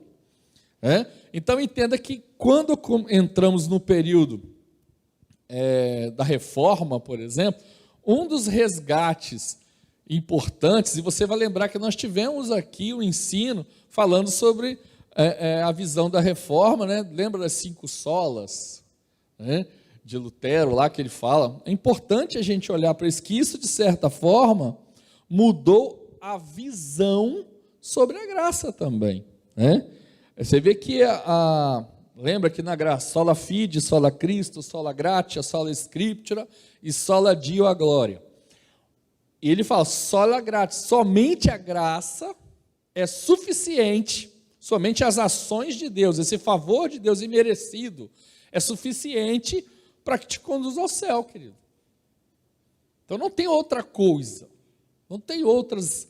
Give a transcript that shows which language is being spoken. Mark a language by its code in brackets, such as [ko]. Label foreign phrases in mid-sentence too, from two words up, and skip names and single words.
[pt] Então entenda que quando entramos no período da reforma, por exemplo, um dos resgates importantes, e você vai lembrar que nós tivemos aqui o ensino falando sobre a visão da reforma, lembra das 5 solas, de Lutero, lá que ele fala, é importante a gente olhar para isso, que isso, de certa forma, mudou a visão sobre a graça também. Você vê que, lembra que na graça, [la] sola fide, sola Cristo, sola gratia, sola scriptura e sola Dio a glória. [pt] E ele fala, [la] sola gratia, [pt] somente a graça é suficiente, somente as ações de Deus, esse favor de Deus imerecido, é suficiente para que te conduza ao céu, querido. Então não tem outra coisa, não tem outras.